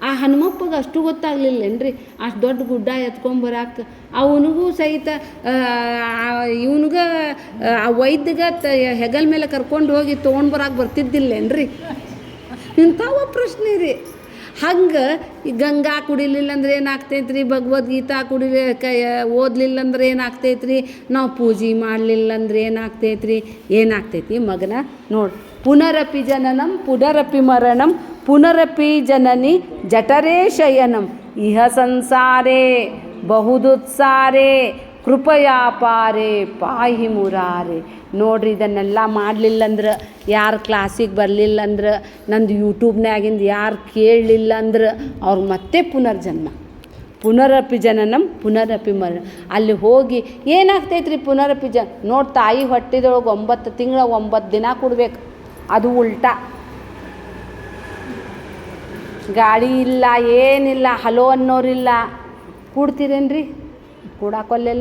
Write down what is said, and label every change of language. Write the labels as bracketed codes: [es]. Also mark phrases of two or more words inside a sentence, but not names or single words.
[kn] ಆ ಹನುಮಪ್ಪಗೆ ಅಷ್ಟು ಗೊತ್ತಾಗ್ಲಿಲ್ಲೇನ್ರಿ ಅಷ್ಟು ದೊಡ್ಡ ಗುಡ್ಡ ಎತ್ಕೊಂಬರಾಕ ಅವನಿಗೂ ಸಹಿತ ಇವನಿಗೆ ಆ ವೈದ್ಯಗೆ ಹೆಗಲ ಮೇಲೆ ಕರ್ಕೊಂಡು ಹೋಗಿ ತೊಗೊಂಡು ಬರಾಕೆ ಬರ್ತಿದ್ದಿಲ್ಲೇನ್ರಿ ಇಂಥವ ಪ್ರಶ್ನೆ ರೀ. ಹಂಗೆ ಈ ಗಂಗಾ ಕುಡಿಲಿಲ್ಲ ಅಂದ್ರೆ ಏನಾಗ್ತೈತೆ ರೀ, ಭಗವದ್ಗೀತಾ ಓದಲಿಲ್ಲ ಅಂದ್ರೆ ಏನಾಗ್ತೈತೆ ರೀ, ನಾವು ಪೂಜೆ ಮಾಡಲಿಲ್ಲ ಅಂದ್ರೆ ಏನಾಗ್ತೈತೆ ರೀ, ಏನಾಗ್ತೈತಿ ಮಗನ ನೋಡಿ. [sa] ಪುನರಪಿ ಜನನಂ ಪುನರಪಿ ಮರಣಂ ಪುನರಪಿ ಜನನಿ ಜಠರೇ ಶಯನಂ ಇಹ ಸಂಸಾರೇ ಬಹುದುತ್ಸಾರೇ ಕೃಪಯಾ ಪಾರೆ ಪಾಹಿ ಮುರಾರೆ. [kn] ನೋಡ್ರಿ ಇದನ್ನೆಲ್ಲ ಮಾಡಲಿಲ್ಲ ಅಂದ್ರೆ, ಯಾರು ಕ್ಲಾಸಿಗೆ ಬರಲಿಲ್ಲ ಅಂದ್ರೆ, ನಂದು ಯೂಟ್ಯೂಬ್ನಾಗಿಂದ ಯಾರು ಕೇಳಲಿಲ್ಲ ಅಂದ್ರೆ ಅವ್ರು ಮತ್ತೆ ಪುನರ್ಜನ್ಮ. [sa] ಪುನರಪಿ ಜನನಂ ಪುನರಪಿ ಮರಣ. [kn] ಅಲ್ಲಿ ಹೋಗಿ ಏನಾಗ್ತೈತೆ ರೀ ಪುನರಪಿ ನೋಡಿ, ತಾಯಿ ಹೊಟ್ಟಿದೊಳಗೆ 9 ತಿಂಗಳ 9 ದಿನ ಕೊಡ್ಬೇಕು. ಅದು ಉಲ್ಟಾ. ಗಾಳಿ ಇಲ್ಲ, ಏನಿಲ್ಲ, ಹಲೋ ಅನ್ನೋರಿಲ್ಲ. ಕೂಡ್ತೀರೇನ್ರಿ? ಕೂಡಾಕೊಲ್ಲೆಲ್ಲ.